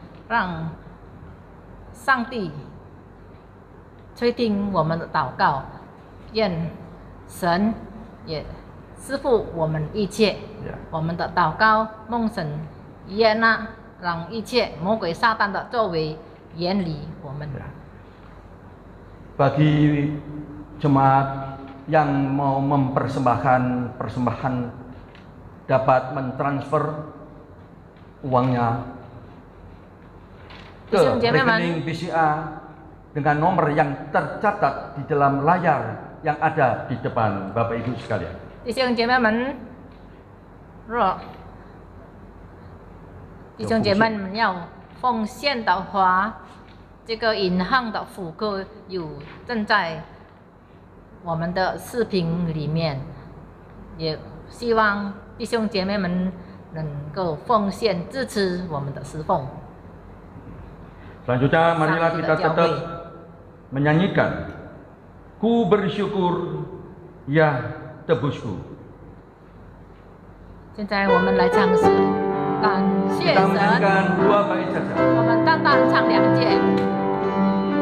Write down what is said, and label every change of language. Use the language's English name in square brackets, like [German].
[Chinese] 让上帝垂听我们的祷告，愿神也赐福我们一切。 [Indonesian] Ya. [Chinese] 我们的祷告，蒙神悦纳，让一切魔鬼撒旦的作为远离我们。 [Indonesian] Ya. Bagi jemaat yang mau mempersembahkan persembahan dapat mentransfer uangnya ke rekening BCA dengan nomor yang tercatat di dalam layar yang ada di depan Bapak Ibu sekalian. [Chinese] 弟兄姐妹们，若弟兄姐妹们要奉献的话，这个银行的户口正在我们的视频里面，也希望弟兄姐妹们能够奉献支持我们的侍奉。 [Indonesian] Selanjutnya marilah kita tetap menyanyikan Ku bersyukur ya tebusku. [Chinese] 现在我们来唱诗，感谢 [Indonesian] Kita menyanyikan 2 bait saja. [Chinese] 我们单单唱2节。